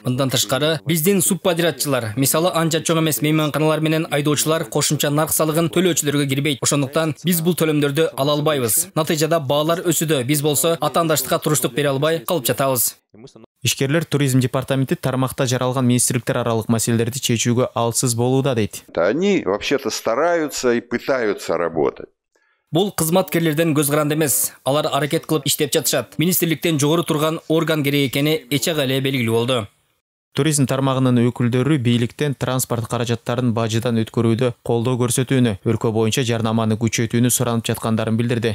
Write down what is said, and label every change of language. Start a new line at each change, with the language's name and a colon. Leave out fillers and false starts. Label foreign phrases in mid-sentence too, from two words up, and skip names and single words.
Kyrgyz: Мындан тышкары, биздин субподрядчылар, мисалы анча чоң эмес мейманканалар менен айдоочулар кошумча нарк салыгын төлөөчүлөргө кирбейт. Ошондуктан биз бул төлөмдөрдү ала албайбыз. Натыйжада баалар өсүүдө. Биз болсо атаандаштыкка туруштук бере албай калып жатабыз. Ишкерлер туризм департаменти тармакта жаралган министрликтер аралык маселелерди чечүүгө алсыз болууда дейт.
Russian: Они вообще-то стараются и пытаются работать.
Kyrgyz: Бул кызматкерлерден көз каранды эмес. Алар аракет кылып иштеп жатышат. Министрликтен жогору турган орган керек экени эчеге эле белгилүү болду. Туризм тармагынын өкүлдөрү бийликтен транспорт каражаттарын бажыдан өткөрүүдө колдоо көрсөтүүнү, өлкө боюнча жарнаманы күчөтүүнү суранып жаткандарын билдирди.